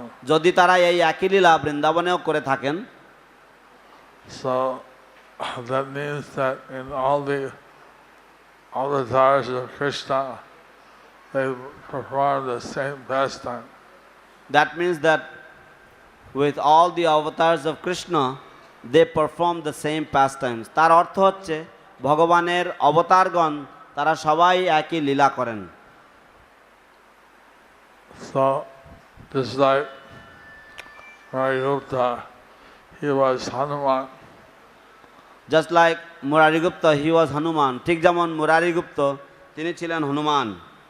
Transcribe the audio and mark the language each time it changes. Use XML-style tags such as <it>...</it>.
<bn>যদি তারা এই একই লীলা বৃন্দাবনেও করে থাকেন,</bn> <en>so that means that in all the avatars of Krishna, they perform the same pastime. That means that with all the avatars of Krishna, they perform the same pastimes.</en> <bn>তার অর্থ হচ্ছে ভগবানের অবতারগণ তারা সবাই একই লীলা করেন।</bn> <en>So, just like Marigupta, he was Hanuman. Just like Murarigupta, he was Hanuman.</en> <bn>ঠিক যেমন মুরারিগুপ্ত তিনি ছিলেন হনুমান।</bn>